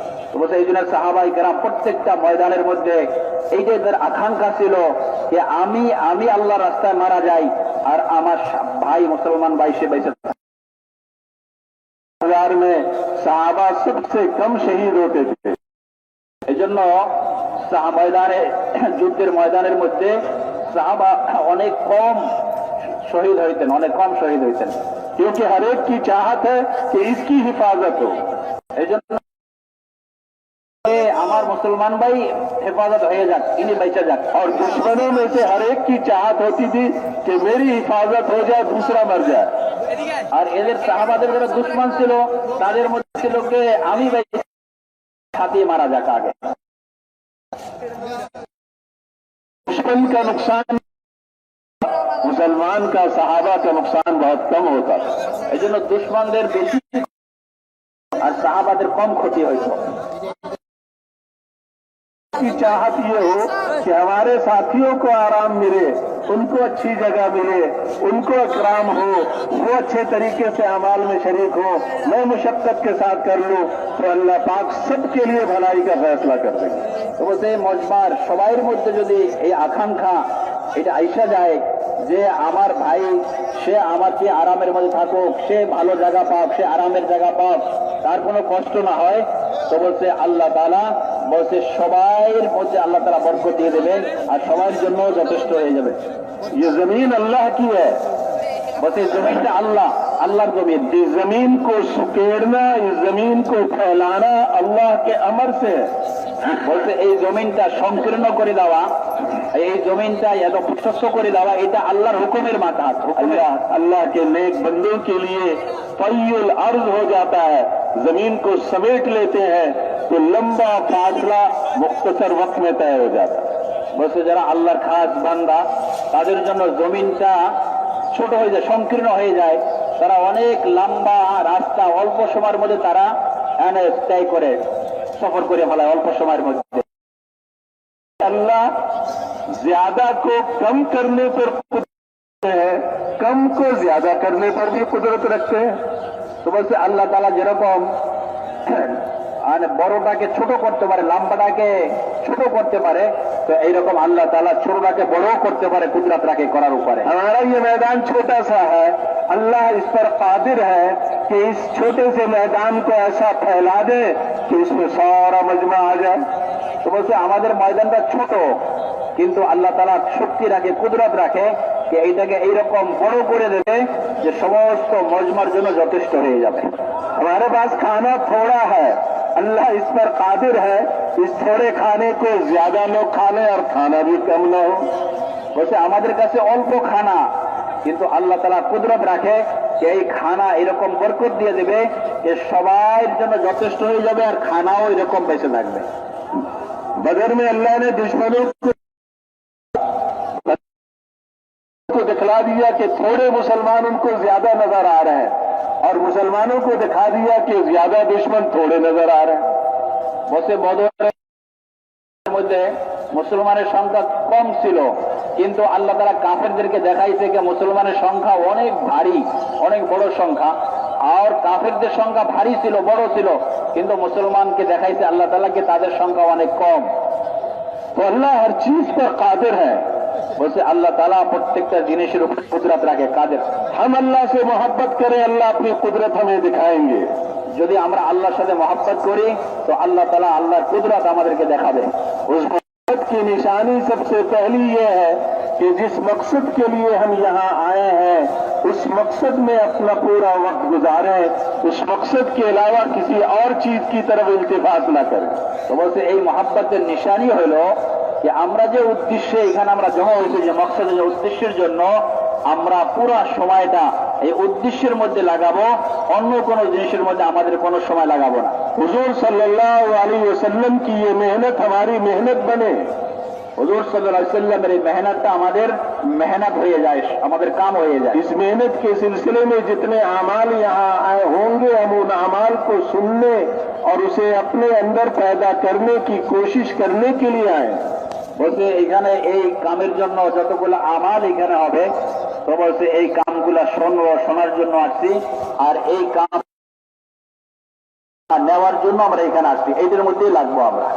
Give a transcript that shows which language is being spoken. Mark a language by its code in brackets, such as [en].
[bn] तो বলছে এই জন্য সাহাবায়ে কেরাম প্রত্যেকটা ময়দানের মধ্যে এইটাই তাদের আকাঙ্ক্ষা ছিল যে আমি আল্লাহর রাস্তায় মারা যাই আর আমার ভাই মুসলমান ভাই সে বেঁচে থাকে। [hi] हजार में साहबा सबसे कम शहीद होते थे। [bn] এজন্য ময়দানে যুদ্ধের ময়দানের মধ্যে সাহাবা অনেক কম শহীদ হইতেন, অনেক কম শহীদ হইতেন, [hi] क्योंकि हर एक की चाहत है कि इसकी हिफाजत हो। [bn] এজন্য আমার মুসলমান ভাই হেফাজত হয়ে যাক, ইনি বেঁচে যাক। [hi] और दुश्मनों में से हर एक की चाहत होती थी कि मेरी हिफाजत हो जाए, दूसरा मर जाए। [bn] আর এদের সাহাবাদের যারা দুশ্মন ছিল তাদের মধ্যে ছিল যে আমি সাথে মারা যাক আগে। [hi] दुश्मन का नुकसान मुसलमान का, सहाबा का नुकसान बहुत कम होता। [bn] এই জন্য দুশ্মনদের বেশি আর সাহাবাদের কম ক্ষতি হইতো। [hi] की चाहत ये हो कि हमारे साथियों को आराम मिले, उनको अच्छी जगह मिले, उनको इकराम हो, वो अच्छे तरीके से अमाल में शरीक हो, मैं मुशक्कत के साथ कर लूं, तो अल्लाह पाक सबके लिए भलाई का फैसला कर देंगे। [bn] तो বলছে মজমার সবার মধ্যে যদি এই আকাঙ্ক্ষা এটা আইসা যায় যে আমার ভাই সে আমার কি আরামের মধ্যে থাকুক, সে ভালো জায়গা পাক, সে আরামের জায়গা পাক, তার কোনো কষ্ট না হয়, তো বলছে আল্লাহ তাআলা বলছে সবার মধ্যে আল্লাহ তাআলা বরকত দিয়ে দেবেন আর সবার জন্য যথেষ্ট হয়ে যাবে। [hi] ये जमीन अल्लाह की है, [bn] বলছে জমিনটা আল্লাহর জমিন। [hi] इस जमीन को सुकेड़ना, इस जमीन को फैलाना अल्लाह के अमर से है। [bn] বলছে এই জমিনটা সংকীর্ণ করে দেওয়া, এই জমিনটা এত প্রশস্ত করে দেওয়া, এটা আল্লাহর হুকুমের মাথা। [hi] अल्लाह के नेक बंदों के लिए तय्युल अर्ज हो जाता है, जमीन को समेट लेते हैं तो लंबा फासला मुख्तसर वक्त में तय हो जाता है। [bn] বলছে যারা আল্লাহর খাস বান্দা তাদের জন্য জমিনটা ছোট হয়ে যায়, সংকীর্ণ হয়ে যায়, তারা অনেক লম্বা রাস্তা অল্প সময়ের মধ্যে তারা তয় করে সফর করে ফেলায় অল্প সময়ের মধ্যে। [hi] अल्लाह ज्यादा को कम करने पर है, कम को ज्यादा करने पर भी कुदरत रखते हैं। [bn] तो বলছে আল্লাহ তাআলা যেরকম বড়টাকে ছোট করতে পারে, লম্বাটাকে ছোট করতে পারে, तो এইরকম আল্লাহ তাআলা ছোটটাকে বড় করতে পারে, কুদরত রাখে করার উপরে। [hi] हमारा ये मैदान छोटा सा है, अल्लाह इस पर कादिर है कि इस छोटे से मैदान को ऐसा फैला दे कि इसमें सारा मजमा आ जाए। [bn] तो বলছে আমাদের ময়দানটা ছোট, কিন্তু আল্লাহ তাআলা শক্তি রাখে, কুদরত রাখে যে এইটাকে এইরকম বড় করে দেবে যে সমস্ত মজমার জন্য যথেষ্ট হয়ে যাবে। [hi] हमारे पास खाना थोड़ा है, अल्लाह इस पर कादिर है इस थोड़े खाने को ज्यादा लोग खा लें और खाना भी कम न हो। [bn] বলছে আমাদের কাছে অল্প খানা, কিন্তু আল্লাহ তাআলা কুদরত রাখে যে এই খানা এরকম বরকত দিয়ে দেবে যে সবার জন্য যথেষ্ট হয়ে যাবে আর খানাও এরকম বেঁচে থাকবে। [hi] बदर में अल्लाह ने दुश्मनों को दिखला दिया कि थोड़े मुसलमान उनको ज्यादा नजर आ रहे हैं और मुसलमानों को दिखा दिया कि ज्यादा दुश्मन थोड़े नजर आ रहे हैं। [bn] বসে বদরের মধ্যে মুসলমানের সংখ্যা কম ছিল, কিন্তু আল্লাহ তাআলা কাফেরদেরকে দেখাইছে যে মুসলমানের সংখ্যা অনেক ভারী, অনেক বড় সংখ্যা, আর কাফেরদের সংখ্যা ভারী ছিল, বড় ছিল, কিন্তু মুসলমানকে দেখাইছে আল্লাহ তাআলা কে তাদের সংখ্যা অনেক কম। [hi] তো আল্লাহ हर चीज पर कादिर है। [bn] বলছে আল্লাহ তাআলা প্রত্যেকটা জিনিসের উপর কুদরত রাখে, কাদের। [hi] हम अल्लाह से मोहब्बत करें, अल्लाह अपनी कुदरत हमें दिखाएंगे। [bn] যদি আমরা আল্লাহর সাথে मोहब्बत করি তো আল্লাহ তাআলা আল্লাহর কুদরত আমাদেরকে দেখাবে। [hi] उस मोहब्बत की निशानी सबसे पहली ये है कि जिस मकसद के लिए हम यहाँ आए हैं उस मकसद में अपना पूरा वक्त गुजारें, उस मकसद के अलावा किसी और चीज की तरफ इल्तिफात ना करें। [bn] तो বলছে এই মহাব্বতের নিশানি হলো যে আমরা যে উদ্দেশ্যে এখানে আমরা জমা হয়েছে, যে মকসদ, যে উদ্দেশ্যের জন্য আমরা পুরা সময়টা এই উদ্দেশ্যের মধ্যে লাগাবো, অন্য কোনো জিনিসের মধ্যে আমাদের কোনো সময় লাগাবো না। [hi] हुजूर सल्लल्लाहु अलैहि वसल्लम की ये मेहनत हमारी मेहनत बने, [bn] হুজুর সাল্লাল্লাহু আলাইহি ওয়াসাল্লামের এই মেহনতটা আমাদের মেহনত হয়ে যায়, আমাদের কাম হয়ে যায়। [hi] इस मेहनत के सिलसिले में जितने अमाल यहाँ आए होंगे हम उन अमाल को सुनने और उसे अपने अंदर पैदा करने की कोशिश करने के लिए आए। [bn] বলছে এখানে এই কামের জন্য যতগুলো আমাল এখানে হবে, তো বলছে এই কামগুলা শোনার জন্য আসছি, আর এই কাম নেওয়ার জন্য আমরা এখানে আসছি, এইটার মধ্যেই লাগবো আমরা।